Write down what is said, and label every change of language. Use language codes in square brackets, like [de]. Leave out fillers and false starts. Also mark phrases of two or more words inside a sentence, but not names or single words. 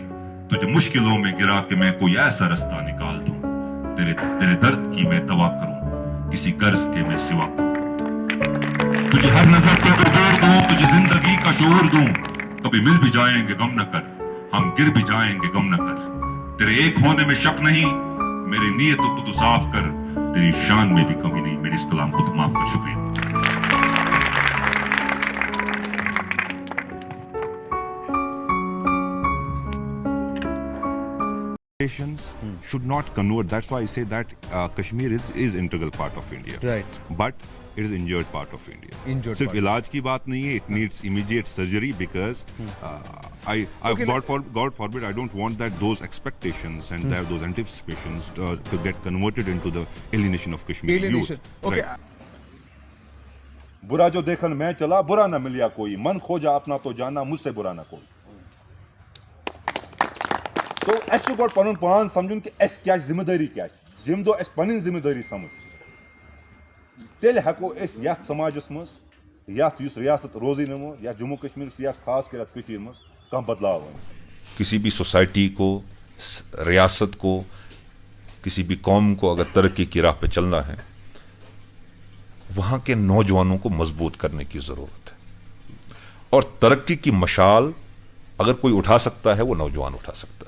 [hi] तुझे मुश्किलों में गिरा के मैं कोई ऐसा रास्ता निकाल दूं, तेरे दर्द की मैं दवा करूं, किसी कर्ज के मैं सिवा करूं। तुझे हर नजर पे दूर दूं, तुझे जिंदगी का शऊर दूं। कभी मिल भी जाएंगे गम न कर, हम गिर भी जाएंगे गम न कर। तेरे एक होने में शक नहीं, मेरी नीयतों को तू साफ कर। तेरी शान में भी कमी नहीं, मेरे इस कलाम को तू माफ कर। शुक्रिया। [en] should not convert. That's why I say that Kashmir is integral part of India. Right. But it is injured part of India. Injured सिर्फ part. [hi] इलाज की बात नहीं है. [en] It needs immediate surgery because God forbid, I don't want that those expectations and those anticipations to get converted into the alienation of Kashmiri Alienation. youth. Okay. Right. [hi] बुरा जो देखन मैं चला, बुरा ना मिलिया कोई, मन खोजा अपना तो जाना, मुझसे बुरा ना कोई. [ks] तो ऐसे गोट पनुन पान समझुन कि एस क्या जिम्मेदारी क्या जिम दो एस पनिन जिम्मेदारी समझ तेल हको एस यथ समाजस मज यथ युस रियासत रोजी नमो या जम्मू कश्मीर यथ खास कर कश्मीर मज कम बदलाव आए. [hi] किसी भी सोसाइटी को, रियासत को, किसी भी कौम को अगर तरक्की की राह पे चलना है, वहाँ के नौजवानों को मजबूत करने की ज़रूरत है. और तरक्की की मशाल अगर कोई उठा सकता है, वो नौजवान उठा सकता है.